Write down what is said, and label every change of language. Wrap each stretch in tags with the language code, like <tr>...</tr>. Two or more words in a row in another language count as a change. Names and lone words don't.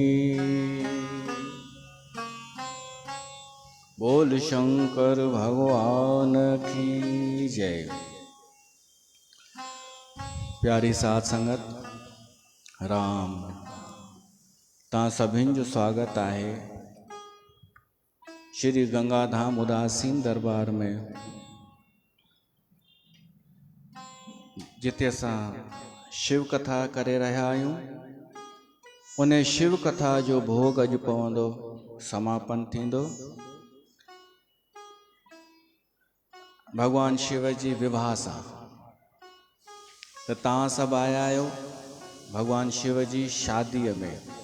<hi>बोल शंकर भगवान की जय।</hi> <sd>प्यारी साध संगत राम ता सभिन जो स्वागत आहे श्री गंगाधाम उदासीन दरबार में जिते असां शिव कथा करे रहा आहियूं। उन शिव कथा जो भोग अज पवंदो समापन थींदो। भगवान शिव जी विवाह सां त तव्हां सभु आया आहियो भगवान शिव जी शादीअ में।</sd>